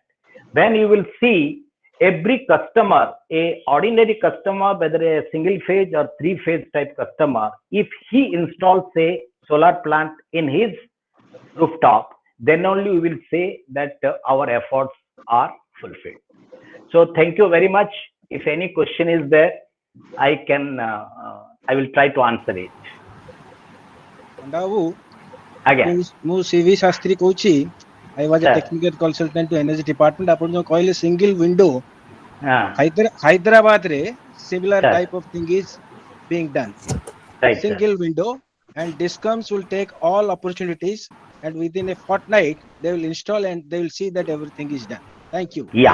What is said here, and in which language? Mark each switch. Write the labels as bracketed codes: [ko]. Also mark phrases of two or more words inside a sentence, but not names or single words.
[en] Then you will see every customer, a ordinary customer, whether a single phase or three phase type customer, if he installs a solar plant in his rooftop, then only we will say that our efforts are fulfilled. So thank you very much. If any question is there, I will try to answer it. [or] ମୁଁ CV ଶାସ୍ତ୍ରୀ କହୁଛି, [en] I was a technical consultant to energy department. [or] ଆପଣ ଯୋଉ କହିଲେ [en] single window, Hyderabad ରେ similar type of thing is being done. Single window, and discoms will take all opportunities, and within a fortnight they will install and they will see that everything is done. Thank you. Yeah.